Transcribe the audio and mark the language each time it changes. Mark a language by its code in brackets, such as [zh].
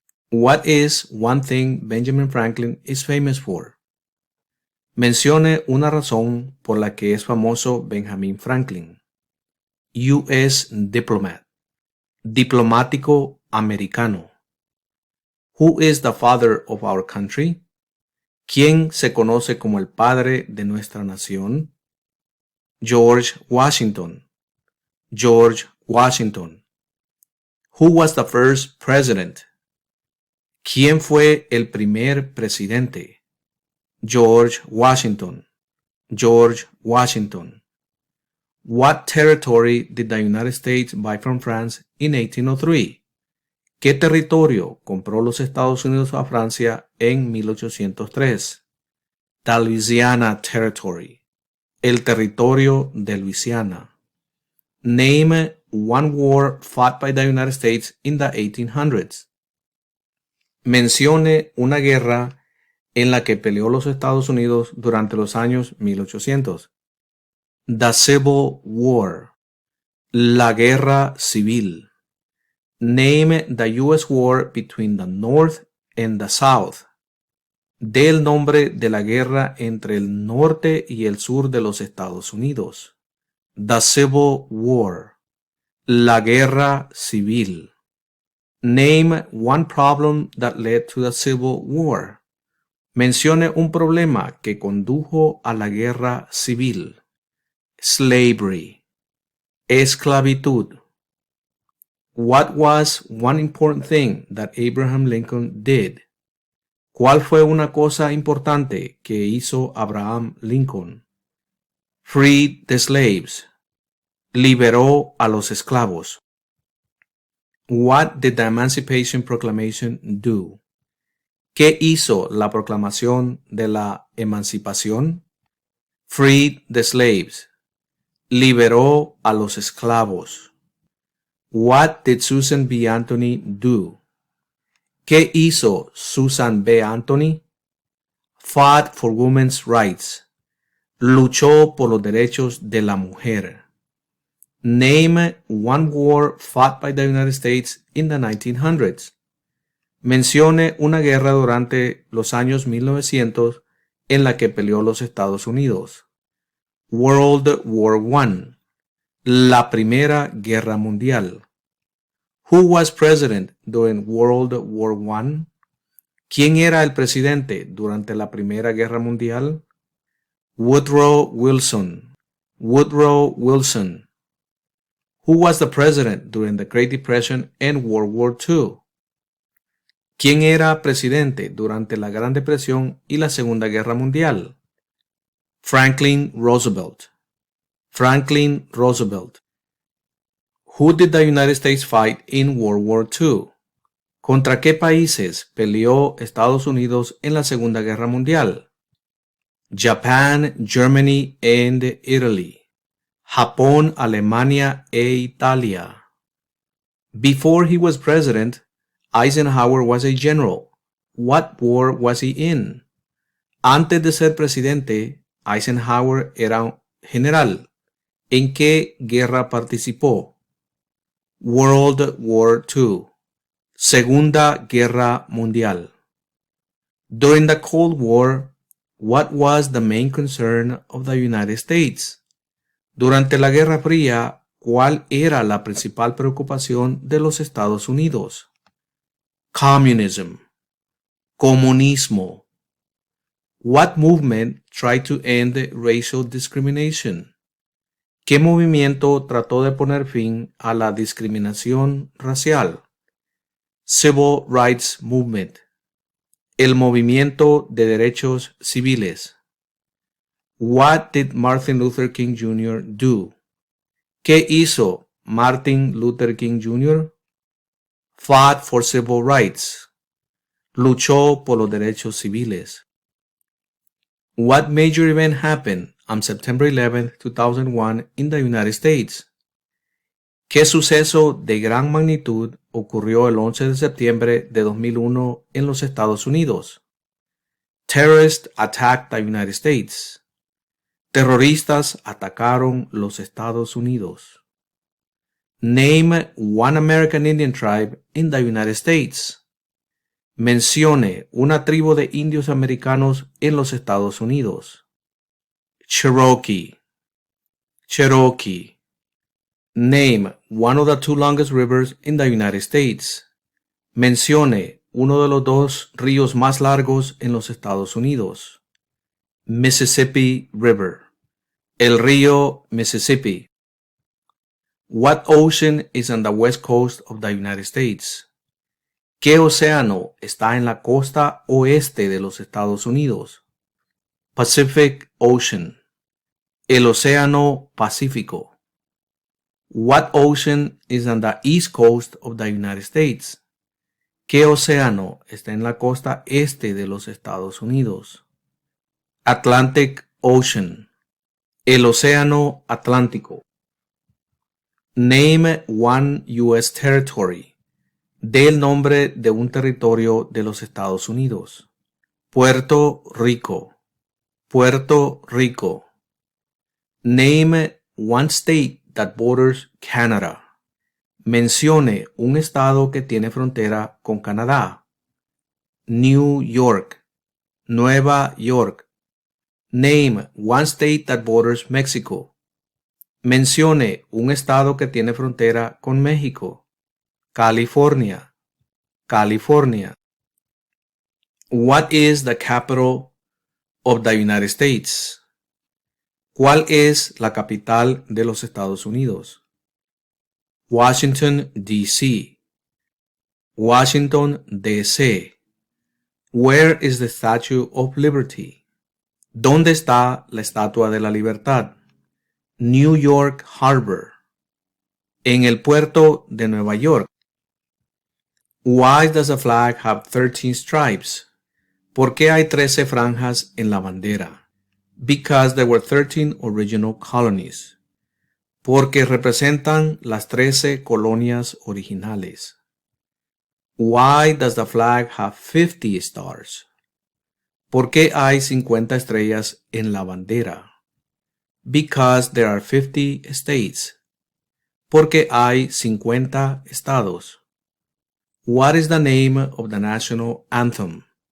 [en] What is one thing Benjamin Franklin is famous for? [es] Mencione una razón por la que es famoso Benjamin Franklin. [en] U.S. diplomat. [es] Diplomático americano. [en] Who is the father of our country? [es] ¿Quién se conoce como el padre de nuestra nación? [en] George Washington. George Washington. Who was the first president? [es] ¿Quién fue el primer presidente? [en] George Washington. George Washington. What territory did the United States buy from France in 1803? [es] ¿Qué territorio compró los Estados Unidos a Francia en 1803? [en] The Louisiana Territory. [es] El territorio de Luisiana. [en] Name one war fought by the United States in the 1800s. [es] Mencione una guerra en la que peleó los Estados Unidos durante los años 1800. [en] The Civil War. [es] La guerra civil. [en] Name the U.S. war between the North and the South. [es] Dé el nombre de la guerra entre el norte y el sur de los Estados Unidos. [en] The Civil War. [es] La guerra civil. [en] Name one problem that led to the Civil War. [es] Mencione un problema que condujo a la guerra civil. [en] Slavery. Esclavitud. What was one important thing that Abraham Lincoln did? [es] ¿Cuál fue una cosa importante que hizo Abraham Lincoln? [en] Freed the slaves. [es] Liberó a los esclavos. [en] What did the Emancipation Proclamation do? [es] ¿Qué hizo la proclamación de la emancipación? [en] Freed the slaves. [es] Liberó a los esclavos. [en] What did Susan B. Anthony do? [es] ¿Qué hizo Susan B. Anthony? [en] Fought for women's rights. [es] Luchó por los derechos de la mujer. [en] Name one war fought by the United States in the 1900s. [es] Mencione una guerra durante los años 1900 en la que peleó los Estados Unidos. [en] World War I. [es] La Primera Guerra Mundial. [en] Who was president during World War I? [es] ¿Quién era el presidente durante la Primera Guerra Mundial? Woodrow Wilson. Woodrow Wilson. [en] Who was the president during the Great Depression and World War II? [es] ¿Quién era presidente durante la Gran Depresión y la Segunda Guerra Mundial? Franklin Roosevelt. Franklin Roosevelt. [en] Who did the United States fight in World War II? [es] ¿Contra qué países peleó Estados Unidos en la Segunda Guerra Mundial? [en] Japan, Germany, and Italy. [es] Japón, Alemania e Italia. [en] Before he was president, Eisenhower was a general. What war was he in? [es] Antes de ser presidente, Eisenhower era un general. ¿En qué guerra participó? [en] World War II. [es] Segunda Guerra Mundial. [en] During the Cold War, what was the main concern of the United States? [es] Durante la Guerra Fría, ¿cuál era la principal preocupación de los Estados Unidos? Communism. Comunismo. [en] What movement tried to end racial discrimination? [es] ¿Qué movimiento trató de poner fin a la discriminación racial? [en] Civil Rights Movement. [es] El movimiento de derechos civiles. [en] What did Martin Luther King Jr. do? [es] ¿Qué hizo Martin Luther King Jr.? [en] Fought for civil rights. [es] Luchó por los derechos civiles. [en] What major event happened on September 11, 2001 in the United States? [es] ¿Qué suceso de gran magnitud ocurrió el 11 de septiembre de 2001 en los Estados Unidos? [en] Terrorists attacked the United States. [es] Terroristas atacaron los Estados Unidos. [en] Name one American Indian tribe in the United States. [es] Mencione una tribu de indios americanos en los Estados Unidos. Cherokee. Cherokee. [en] Name one of the two longest rivers in the United States. [es] Mencione uno de los dos ríos más largos en los Estados Unidos. [en] Mississippi River. [es] El río Mississippi. [en] What ocean is on the west coast of the United States? [es] ¿Qué océano está en la costa oeste de los Estados Unidos? [en] Pacific Ocean. [es] El océano Pacífico. [en] What ocean is on the east coast of the United States? [es] ¿Qué océano está en la costa este de los Estados Unidos? [en] Atlantic Ocean. [es] El océano Atlántico. [en] Name one U.S. territory. [es] Dé el nombre de un territorio de los Estados Unidos. Puerto Rico. Puerto Rico. [en] Name one state that borders Canada. [es] Mencione un estado que tiene frontera con Canadá. [en] New York. Nueva York. Name one state that borders Mexico. [es] Mencione un estado que tiene frontera con México. California. California. [en] What is the capital of the United States? [es] ¿Cuál es la capital de los Estados Unidos? Washington, D.C. Washington, D.C. [en] Where is the Statue of Liberty? [es] ¿Dónde está la Estatua de la Libertad? [en] New York Harbor. [es] En el puerto de Nueva York. [en] Why does the flag have 13 stripes? [es] ¿Por qué hay 13 franjas en la bandera? [en] Because there were 13 original colonies. [es] Porque representan las 13 colonias originales. [en] Why does the flag have 50 stars? [es] ¿Por qué hay 50 estrellas en la bandera? [en] Because there are 50 states. [es] Porque hay 50 estados. [en] What is the name of the national anthem?